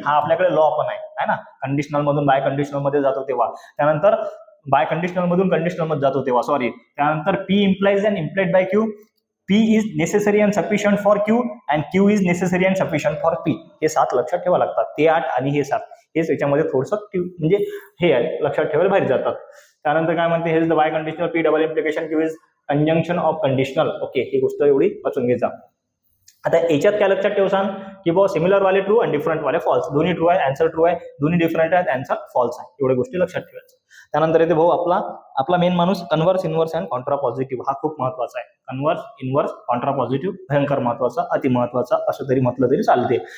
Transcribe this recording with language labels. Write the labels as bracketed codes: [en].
[mr] हा आपल्याकडे लॉ पण आहे ना. कंडिशनल मधून बाय कंडिशनल मध्ये जातो तेव्हा, त्यानंतर बाय कंडिशनल मधून कंडिशनल मध्ये जातो तेव्हा, त्यानंतर P implies and implied bye Q, [en] P is necessary and sufficient for Q and Q is necessary and sufficient for P. [mr] हे 7 लक्षात ठेवा लागतात. ते 8 आणि हे 7 हेच याच्यामध्ये थोडंसं म्हणजे हे आहे, लक्षात ठेवायला बाहेर जातात. त्यानंतर काय म्हणते? [en] Has the biconditional P double implication Q is conjunction of conditional. [mr] Okay, ही गोष्ट एवढी वाचून घ्यायचा. आता याच्यात काय लक्षात ठेव सांग की सिमिलर वाले ट्रू आणि डिफरंट वाले फॉल्स. दोन्ही ट्रू आहे, आन्सर ट्रू आहे. दोन्ही डिफरंट आहेत, आन्सर फॉल्स आहे. एवढ्या गोष्टी लक्षात ठेवायचं. त्यानंतर येते भाऊ आपला मेन माणूस converse, inverse and Contra positive. हा खूप महत्वाचा आहे. कन्व्हर्स, इन्व्हर्स, कॉन्ट्रा पॉझिटिव्ह भयंकर महत्वाचा, अति महत्वाचा असं तरी म्हटलं तरी चालते.